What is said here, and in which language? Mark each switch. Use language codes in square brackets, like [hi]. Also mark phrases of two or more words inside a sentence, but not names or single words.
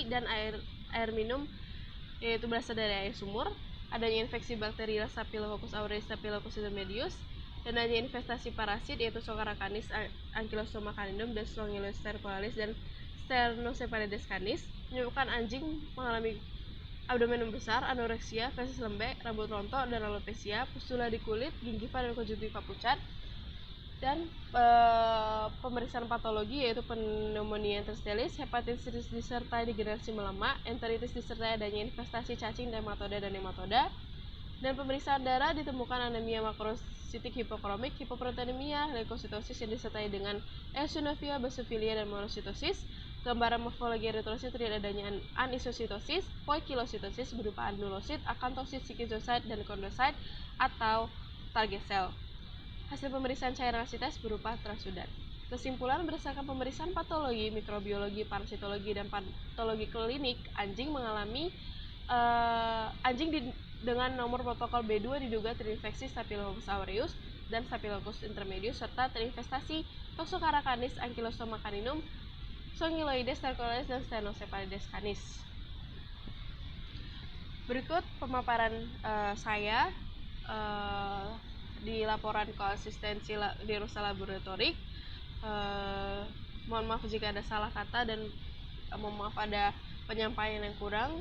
[id] dan air minum yaitu berasal dari air sumur, adanya infeksi bakteri Staphylococcus aureus, Staphylococcus intermedius, dan adanya investasi parasit yaitu Socaracanis, Ankylostoma caninum, dan Strongyloides stercoralis dan Sternocephalides canis, menyebabkan anjing mengalami abdomen membesar, anoreksia, feses lembek, rambut rontok, dan alopecia, pustula di kulit, gingiva, dan konjungtiva pucat. Dan pemeriksaan patologi yaitu pneumonia interstilis, hepatitis disertai degenerasi melemak, enteritis disertai adanya infestasi cacing, nematoda, dan nematoda. Dan pemeriksaan darah ditemukan anemia makrositik hipokromik, hipoproteinemia, leukositosis yang disertai dengan eosinofia, basofilia, dan monositosis. Gambaran morfologi eritrosit terlihat adanya anisositosis, poikilositosis berupa anulosit, akantosit, schizocyte, dan kondosit atau target sel. Hasil pemeriksaan cairan asites berupa transsudat. Kesimpulan berdasarkan pemeriksaan patologi, mikrobiologi, parasitologi, dan patologi klinik, anjing mengalami dengan nomor protokol B2 diduga terinfeksi Staphylococcus aureus dan Staphylococcus intermedius serta terinfestasi Toxocaracanis, Ankylostoma caninum, Strongyloides stercoralis, dan Sternocephalides canis. Berikut pemaparan saya di laporan konsistensi diagnosa laboratorik. Mohon maaf jika ada salah kata dan mohon maaf ada penyampaian yang kurang.